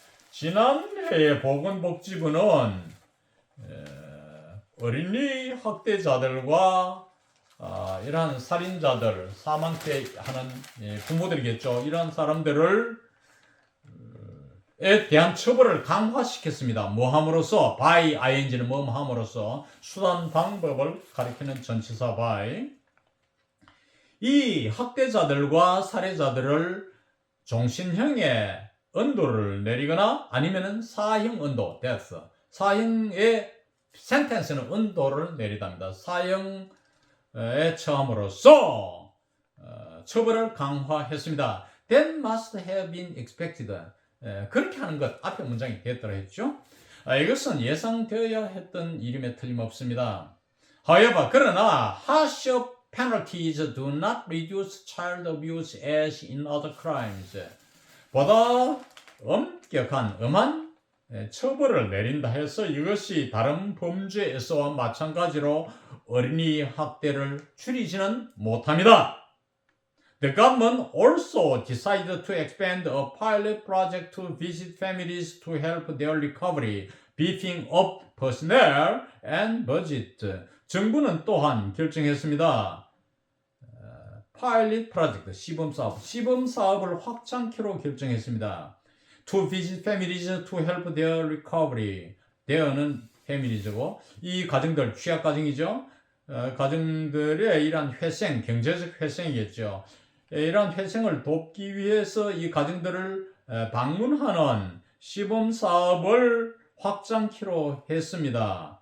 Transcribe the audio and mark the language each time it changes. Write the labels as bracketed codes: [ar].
[ko] 지난해 보건복지부는 어린이 학대자들과 이러한 살인자들, 사망케 하는 부모들이겠죠. 이런 사람들을 에 대한 처벌을 강화시켰습니다. 뭐함으로써 by ing는 뭐함으로써 수단 방법을 가리키는 전치사 by. 이 학대자들과 살해자들을 종신형의 언도를 내리거나 아니면은 사형 언도 death. 사형의 sentence는 언도를 내리답니다. 사형에 처함으로써 처벌을 강화했습니다. [en] That must have been expected. [ko] 그렇게 하는 것, 앞에 문장이 됐더라 했죠. 이것은 예상되어야 했던 일임에 틀림없습니다. [en] However, [ko] 그러나 [en] harsher penalties do not reduce child abuse as in other crimes. [ko] 보다 엄격한 엄한 처벌을 내린다 해서 이것이 다른 범죄에서와 마찬가지로 어린이 학대를 줄이지는 못합니다. [en] The government also decided to expand a pilot project to visit families to help their recovery, beefing up personnel and budget. [ko] 정부는 또한 결정했습니다. 파일럿 프로젝트, 시범 사업을 확장키로 결정했습니다. [en] To visit families to help their recovery. [ko] there는 패밀리즈고 이 가정들 취약 가정이죠. 가정들의 이러한 회생, 경제적 회생이겠죠. 이러한 회생을 돕기 위해서 이 가정들을 방문하는 시범 사업을 확장키로 했습니다.